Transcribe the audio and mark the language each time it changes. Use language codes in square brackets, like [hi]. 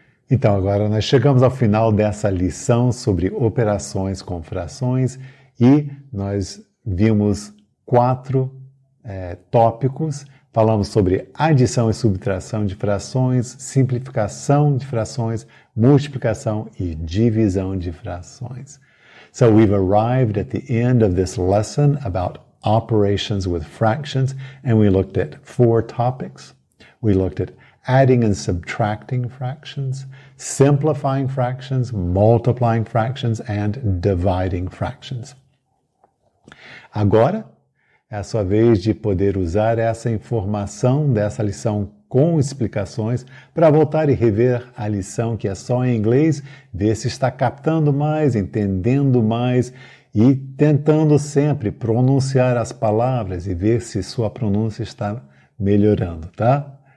[pt] Então, agora nós chegamos ao final dessa lição sobre operações com frações e nós vimos 4 tópicos. Falamos sobre adição e subtração de frações, simplificação de frações, multiplicação e divisão de frações. [en] So we've arrived at the end of this lesson about operations with fractions, and we looked at 4 topics. We looked at adding and subtracting fractions, simplifying fractions, multiplying fractions, and dividing fractions. [pt] Agora, é a sua vez de poder usar essa informação dessa lição com explicações para voltar e rever a lição que é só em inglês, ver se está captando mais, entendendo mais e tentando sempre pronunciar as palavras e ver se sua pronúncia está melhorando, tá?